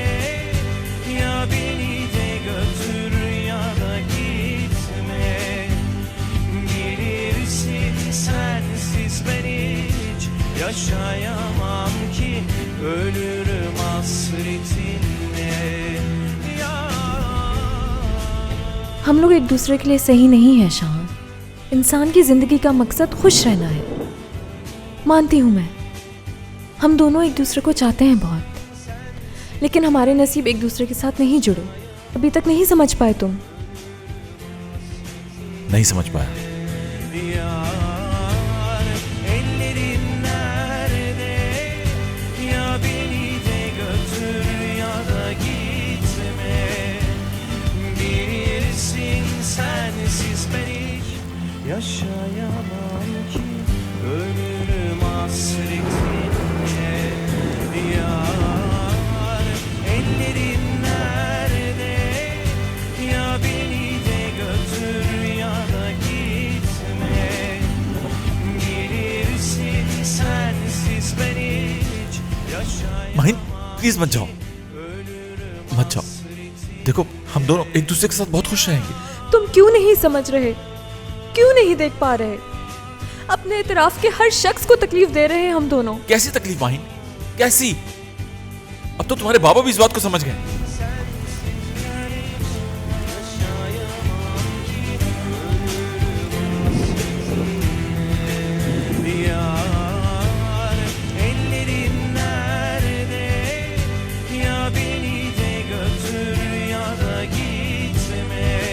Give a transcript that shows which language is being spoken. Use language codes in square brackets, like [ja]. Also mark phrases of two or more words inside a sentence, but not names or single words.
[tr] Ya beni de götür ya da gitme. Bilirsin sensiz ben hiç yaşayamam ki. Ölürüm hasretine diyar. [hi] हम लोग एक दूसरे के लिए सही नहीं है शान। इंसान की जिंदगी का मकसद खुश रहना है। मानती हूँ मैं, हम दोनों एक दूसरे को चाहते हैं बहुत, लेकिन हमारे नसीब एक दूसरे के साथ नहीं जुड़े। अभी तक नहीं समझ पाए तुम। नहीं समझ पाया। [tr] Ellerin nerede? Ya beni de götür ya da gitme. Bilirsin sensiz ben hiç yaşayamam ki. Ölürüm hasretine diyar. Ellerin nerede? Ya beni de götür ya da gitme. Bilirsin sensiz ben hiç yaşayamam. [hi] माहिन प्लीज मत जाओ, मत जाओ। देखो हम दोनों एक दूसरे के साथ बहुत खुश रहेंगे। तुम क्यों नहीं समझ रहे? क्यों नहीं देख पा रहे? अपने इतराफ के हर शख्स को तकलीफ दे रहे हैं हम दोनों। कैसी तकलीफ माहिन, कैसी? अब तो तुम्हारे बाबा भी इस बात को समझ गए। [tr] Diyar, ellerin nerede? Ya beni de götür ya da gitme.